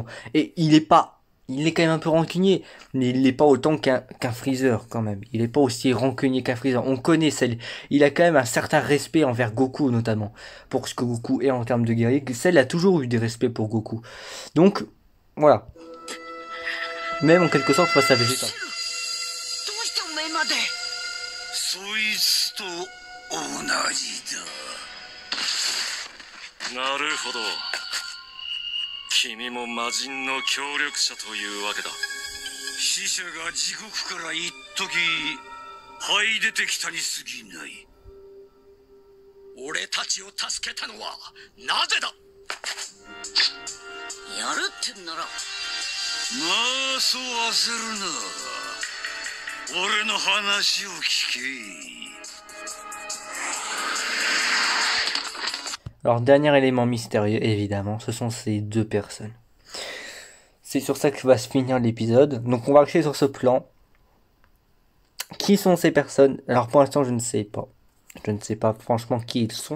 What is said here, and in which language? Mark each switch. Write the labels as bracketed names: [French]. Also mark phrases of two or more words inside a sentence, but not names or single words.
[French] Et il est quand même un peu rancunier, mais il n'est pas autant qu'un Freezer quand même. Il n'est pas aussi rancunier qu'un Freezer. On connaît Cell. Il a quand même un certain respect envers Goku notamment. Pour ce que Goku est en termes de guerrier. Cell a toujours eu des respects pour Goku. Donc, voilà. Même en quelque sorte face à Vegeta. [Japanese] なるほど。君も魔人の協力者というわけだ。死者が地獄から一時這い出てきたに過ぎない。俺たちを助けたのはなぜだ。やるってんならまあそう焦るな。俺の話を聞け。 [French] Alors, dernier élément mystérieux, évidemment, ce sont ces deux personnes. C'est sur ça que va se finir l'épisode. Donc, on va rester sur ce plan. Qui sont ces personnes? Alors, pour l'instant, je ne sais pas. Je ne sais pas franchement qui ils sont.